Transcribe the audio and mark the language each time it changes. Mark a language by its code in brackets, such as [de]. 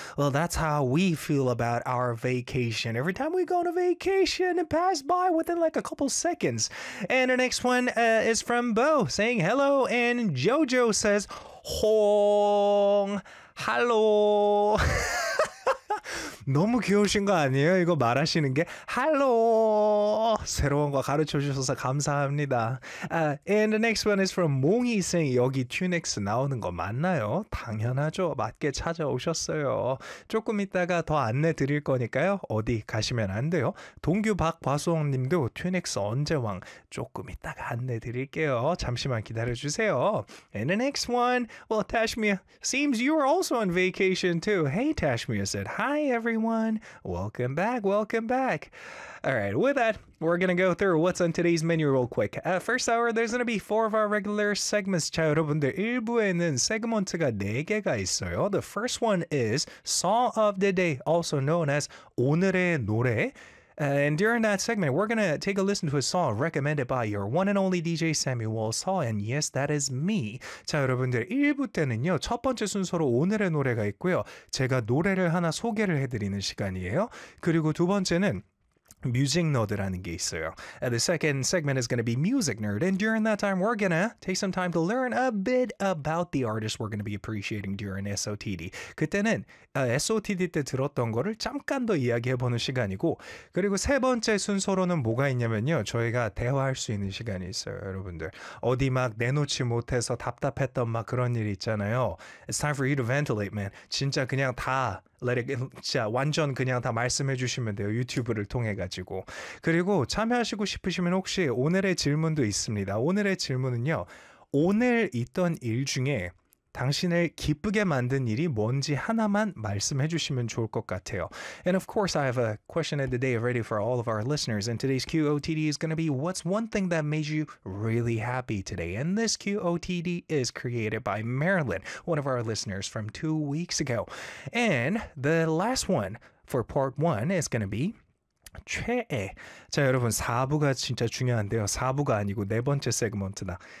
[en] Well, that's how we feel about our vacation. Every time we go on a vacation, it passed by within like a couple seconds. And our next one, is from Bo, saying hello, and Jojo says, Hong, hello. [ko] 너무 귀여우신 거 아니에요? 이거 말하시는 게 할로 새로운 거 가르쳐 주셔서 감사합니다. And the next one is from 몽이생 여기 튜닉스 나오는 거 맞나요? 당연하죠. 맞게 찾아오셨어요. 조금 있다가 더 안내 드릴 거니까요. 어디 가시면 안 돼요. 동규 박과수홍님도 튜닉스 언제 왕 조금 있다가 안내 드릴게요. 잠시만 기다려 주세요. [en] And the next one, well, Tashmia seems you are also on vacation too. Hey, Tashmia said hi. Everyone, welcome back, welcome back. All right, with that, we're gonna go through what's on today's menu real quick. First hour, there's gonna be four of our regular segments. [ko] 자, 여러분들, 1부에는 세그먼트가 4개가 있어요. [en] The first one is Song of the Day, also known as [ko] 오늘의 노래. [en] And during that segment, we're going to take a listen to a song recommended by your one and only DJ Samuel Saul. And yes, that is me. [ko] 자, 여러분들, 1부 때는요, 첫 번째 순서로 오늘의 노래가 있고요. 제가 노래를 하나 소개를 해드리는 시간이에요. 그리고 두 번째는 Music Nerd라는 게 있어요. [en] And the second segment is going to be Music Nerd. And during that time, we're going to take some time to learn a bit about the artist we're going to be appreciating during SOTD. [ko] 그때는 SOTD 때 들었던 거를 잠깐 더 이야기해보는 시간이고 그리고 세 번째 순서로는 뭐가 있냐면요. 저희가 대화할 수 있는 시간이 있어요, 여러분들. 어디 막 내놓지 못해서 답답했던 막 그런 일 있잖아요. [en] It's time for you to ventilate, man. [ko] 진짜 그냥 다 진짜 완전 그냥 다 말씀해 주시면 돼요. 유튜브를 통해 가지고. 그리고 참여하시고 싶으시면 혹시 오늘의 질문도 있습니다. 오늘의 질문은요. 오늘 있던 일 중에 당신을 기쁘게 만든 일이 뭔지 하나만 말씀해 주시면 좋을 것 같아요. [en] And of course, I have a question of the day ready for all of our listeners. And today's QOTD is going to be what's one thing that made you really happy today? And this QOTD is created by Marilyn, one of our listeners from 2 weeks ago. And the last one for part one is going to be [ko] 최애. 자, 여러분, 4부가 진짜 중요한데요. 4부가 아니고 네 번째 세그먼트다.